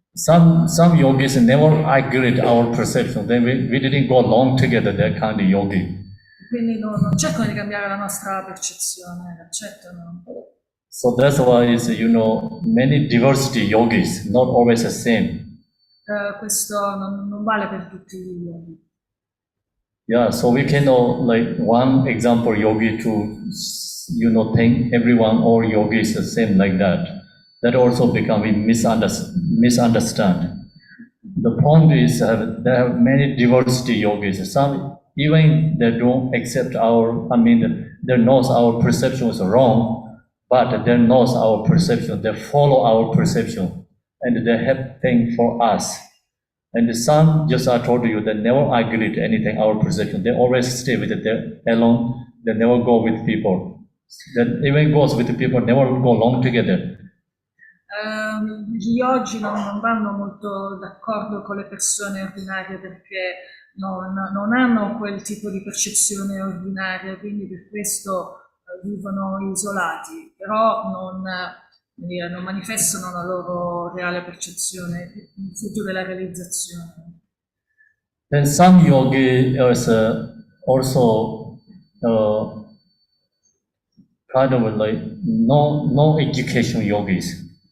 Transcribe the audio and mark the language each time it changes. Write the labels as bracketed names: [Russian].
[English] Some yogis never agreed our perception. Then we didn't go along together, that kind of yogi. [Italian] Quindi non cercano di cambiare la nostra percezione, accettano. [English] So that's why is many diversity yogis, not always the same. [Italian] Questo non vale per tutti gli yogi. [English] Yeah, so we cannot like one example yogi to think everyone or yogi is the same like that. That also becoming misunderstand. The point is there are many diversity yogis. Some even they don't accept they knows our perception is wrong, but they knows our perception. They follow our perception, and they have things for us. And some, just I told you, they never agree to anything, our perception. They always stay with it, they're alone. They never go with people. That even goes with the people, never go along together. [Italian] Gli yogi non vanno molto d'accordo con le persone ordinarie perché non hanno quel tipo di percezione ordinaria, quindi per questo vivono isolati, però non manifestano la loro reale percezione, il frutto della realizzazione. [English] Then some yogi is also kind of like no education yogis.